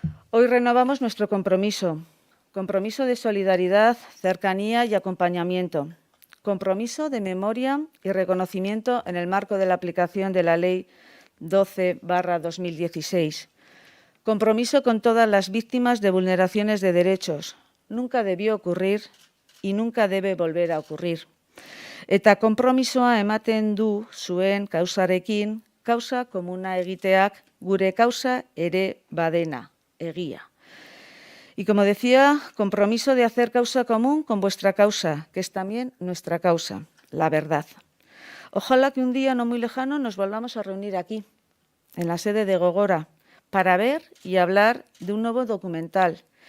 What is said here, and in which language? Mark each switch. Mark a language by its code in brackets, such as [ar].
[es] Hoy renovamos nuestro compromiso de solidaridad, cercanía y acompañamiento, compromiso de memoria y reconocimiento en el marco de la aplicación de la Ley 12/2016, compromiso con todas las víctimas de vulneraciones de derechos. Nunca debió ocurrir y nunca debe volver a ocurrir. [eu] Eta konpromisoa ematen du zuen kausarekin, kausa komuna egiteak gure kausa ere badena, egia. [es] Y como decía, compromiso de hacer causa común con vuestra causa, que es también nuestra causa, la verdad. Ojalá que un día no muy lejano nos volvamos a reunir aquí, en la sede de Gogora, para ver y hablar de un nuevo documental.